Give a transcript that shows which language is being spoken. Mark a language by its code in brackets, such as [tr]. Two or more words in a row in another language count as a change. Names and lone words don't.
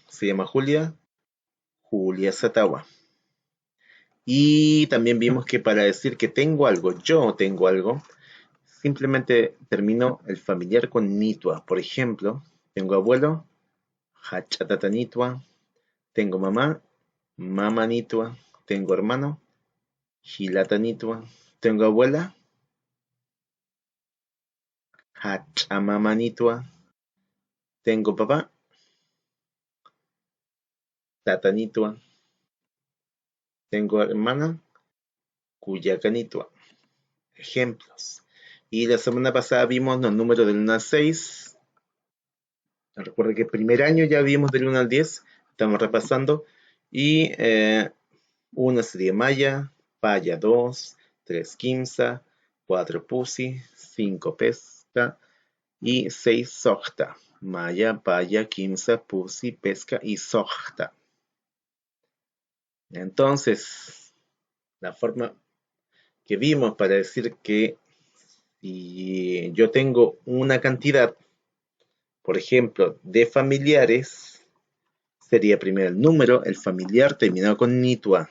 [es] Se llama Julia, Julia Satawa. Y también vimos que para decir que tengo algo, yo tengo algo, simplemente termino el familiar con nitua. Por ejemplo, tengo abuelo, [ay] hachatata nitua. [es] Tengo mamá, [ay] mamá nitua. [es] Tengo hermano, [ay] hilata nitua. [es] Tengo abuela, [ay] hachamama nitua. [es] Tengo papá, [ay] tata nitua. [es] Tengo hermana, [ay] kuyaka nitua. [es] Ejemplos. Y la semana pasada vimos los números del 1 al 6. Recuerda que el primer año ya vimos del 1 al 10. Estamos repasando. Y 1 sería [ay] maya, paya [es] 2, 3 quimsa, 4 pusi, 5 pesca y 6 sojta. [ay] Maya, paya, quimsa, pusi, pesca y sojta. [es] Entonces, la forma que vimos para decir que si yo tengo una cantidad, por ejemplo, de familiares, sería primero el número, el familiar terminado con nitua.